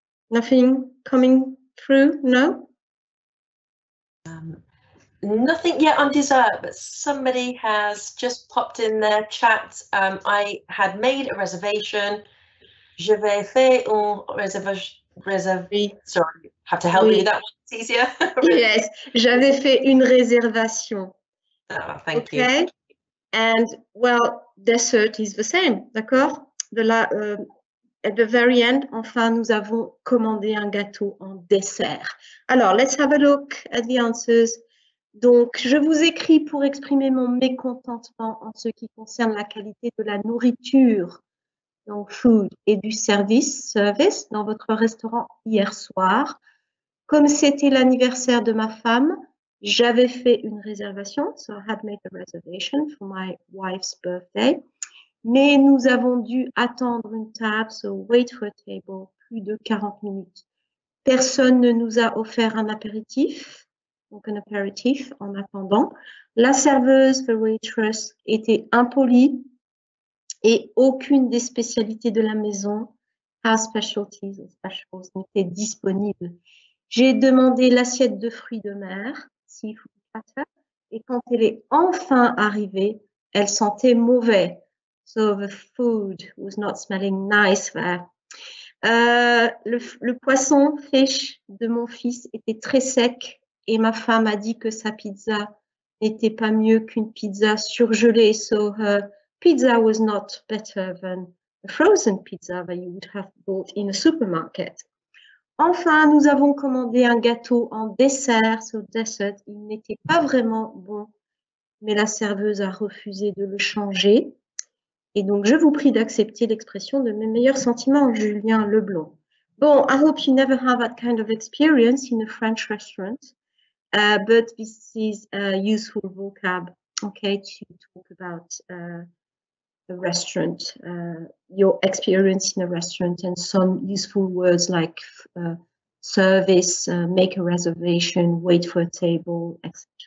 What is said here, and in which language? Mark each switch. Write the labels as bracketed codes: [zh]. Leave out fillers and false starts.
[en] Nothing coming through? No? Nothing yet on dessert, but somebody has just popped in their chat. I had made a reservation. [fr] J'avais fait une réservation. [en] Sorry, have to help you with that one. It's easier. [fr] Yes, j'avais fait une réservation. [en] Thank you. And well, dessert is the same, [fr] d'accord? [en] At the very end, [fr] enfin, nous avons commandé un gâteau en dessert. [en] Alors, let's have a look at the answers. [fr] Donc, je vous écris pour exprimer mon mécontentement en ce qui concerne la qualité de la nourriture, donc food, et du service dans votre restaurant hier soir. Comme c'était l'anniversaire de ma femme, j'avais fait une réservation, [en] so I had made a reservation for my wife's birthday. [fr] Mais nous avons dû attendre une table, [en] so wait for a table, [fr] plus de 40 minutes. Personne ne nous a offert un apéritif. donc un apéritif en attendant. La serveuse, [en] the waitress, [fr] était impolie et aucune des spécialités de la maison, [en] house specialties [fr] ou specials, n'était disponible. J'ai demandé l'assiette de fruits de mer, [en] seafood platter, [fr] et quand elle est enfin arrivée, elle sentait mauvais. [en] So the food was not smelling nice there. [fr] Le poisson, fish, de mon fils était très sec et ma femme a dit que sa pizza n'était pas mieux qu'une pizza surgelée. [en] So her pizza was not better than a frozen pizza that you would have bought in a supermarket. [fr] Enfin, nous avons commandé un gâteau en dessert. So dessert, il n'était pas vraiment bon, mais la serveuse a refusé de le changer. Et donc, je vous prie d'accepter l'expression de mes meilleurs sentiments, Julien Leblanc. [en] Bon, I hope you never have that kind of experience in a French restaurant, but this is a useful vocab, okay, to talk about a restaurant, your experience in a restaurant, and some useful words like service, make a reservation, wait for a table, etc.